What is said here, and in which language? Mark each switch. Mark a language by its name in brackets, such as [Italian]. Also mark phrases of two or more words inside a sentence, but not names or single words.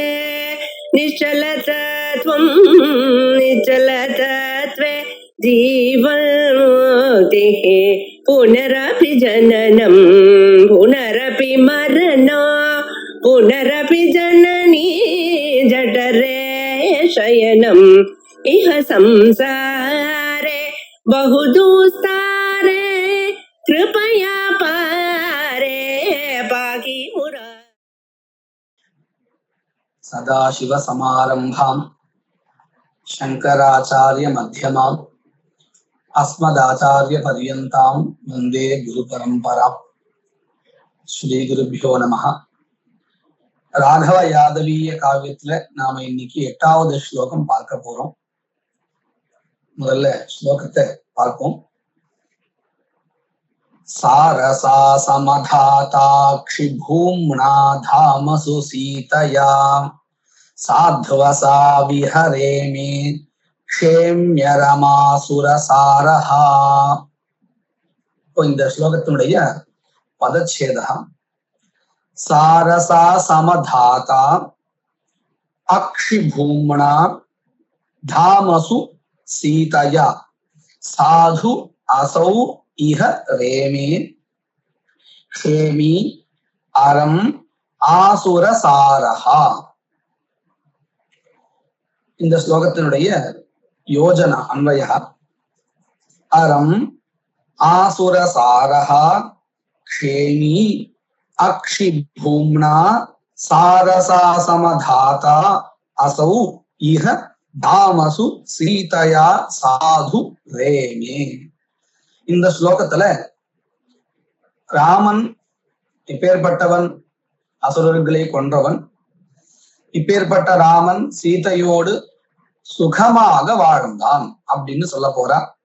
[Sanskrit] निश्चलतत्वं निश्चलतत्वे जीवन्मुक्तिः पुनरपि जननं पुनरपि मरणं पुनरपि जननी जठरे शयनम् इह संसारे बहुदुस्तारे कृपया पारे पाहि मुरा। सदाशिव समारंभां शंकराचार्य मध्यमाम् अस्मदाचार्य पर्यन्तां वंदे गुरु परंपरा। श्री गुरुभ्यो नमः। [Tamil] ராகவ யாதவீய காவியத்துல நாம இன்னைக்கு 8வது ஸ்லோகம் பார்க்க போறோம். முதல்ல ஸ்லோகத்தை பார்ப்போம். [Sanskrit] सारसा समधाताक्षि भूम्ना धामसु सीतया साध्वसा विहरेमि क्षेम्य रमासुरसारहा. [Tamil] இப்போ இந்த ஸ்லோகத்தினுடைய பதச்சேதம் [Sanskrit] सारसा समधाता अक्षिभूम्ना धामसु सीतया साधु असौ इह रेमे क्षेमी अरम आसुरसारहा. [Tamil] இந்த ஸ்லோகத்தினுடைய [Sanskrit] योजना अन्वय अरम् आसुरसारहा क्षेमी अक्षिभूम्ना सारसा समधाता असौ इह धामसु सीतया साधु रेमे. [Tamil] இந்த ஸ்லோகத்துல ராமன் இப்பேற்பட்டவன், அசுரர்களை கொன்றவன், இப்பேற்பட்ட ராமன் சீதையோடு சுகமாக வாழ்ந்தான் அப்படின்னு சொல்ல போறார்.